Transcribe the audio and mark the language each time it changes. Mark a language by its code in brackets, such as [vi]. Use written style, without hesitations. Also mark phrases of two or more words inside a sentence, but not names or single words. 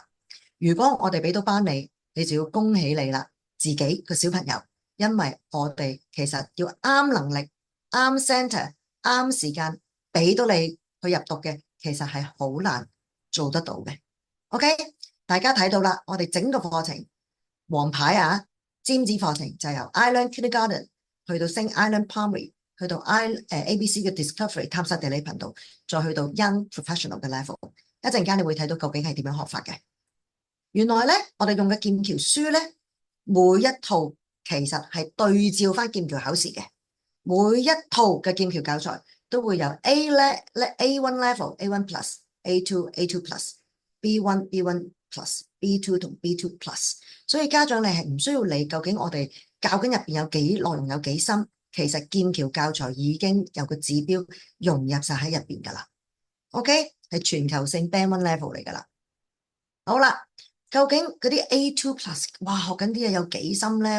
[yue] 如果我哋俾到班你，你就要恭喜你啦，自己個小朋友，因為我哋其實要啱能力、啱 center、啱時間俾到你去入讀嘅，其實係好難做得到嘅。OK， 大家睇到啦，我哋整個課程王牌啊，尖子課程就由 iLearn Kindergarten 去到升 iLearn Primary， 去到ABC 嘅 Discovery 探索地理頻道，再去到 Young Professional 嘅 level。一陣間你會睇到究竟係點樣學法嘅。原來咧，我哋用嘅劍橋書咧，每一套其實係對照翻劍橋考試嘅，每一套嘅劍橋教材都會有 A1 level、A1 plus、A2、A2 plus。B1、B1 plus、B2 同 B2 plus，所以家長你係唔需要理究竟我哋教緊入邊有幾內容有幾深，其實劍橋教材已經有個指標融入晒喺入邊噶啦。OK， 係全球性 Band 1 level 嚟噶啦。好啦，究竟嗰啲 A2 plus，哇，學緊啲嘢有幾深咧？